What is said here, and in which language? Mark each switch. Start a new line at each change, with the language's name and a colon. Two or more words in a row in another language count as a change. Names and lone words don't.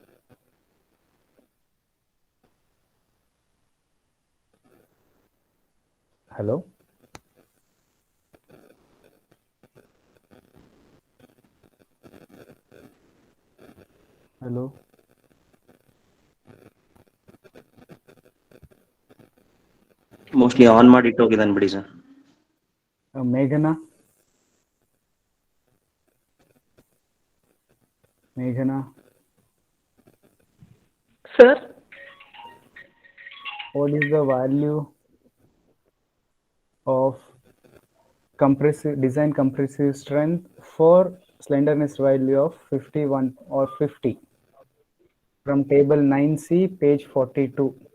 English: Hello? Hello? mostly on
Kannada: ಮಾಡಿ ಇಟ್ಟೋಗಿದ್ದಾನೆ ಬಿಡಿ ಸರ್.
English: Meghana? Meghana? Sir, What is the value of design compressive strength for slenderness value of 51 or 50 from table 9C, page 42.